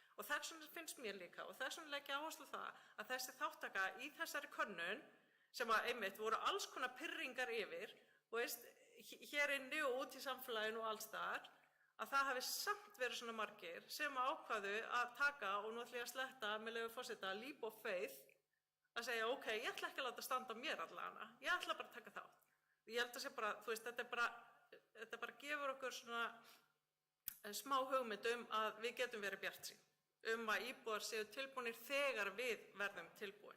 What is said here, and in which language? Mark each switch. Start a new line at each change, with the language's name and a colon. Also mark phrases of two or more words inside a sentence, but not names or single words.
Icelandic: Og þess vegna finnst mér líka og þess vegna legg ég áherslu á það að þessi þáttaka í þessari könnun sem einmitt voru alls konar pirringar yfir, hér inni og út í samfélaginu og alls staðar, að það hafi samt verið svona margir sem ákváðu að taka, og nú ætla ég að sletta með leyfi forseta,
English: leap of faith,
Icelandic: að segja, ok, ég ætla ekki að láta standa á mér allavega, ég ætla bara að taka þátt. Ég held að sé bara, þetta bara gefur okkur svona smá hugmynd að við getum verið bjartsýn að íbúar séu tilbúnir þegar við verðum tilbúin.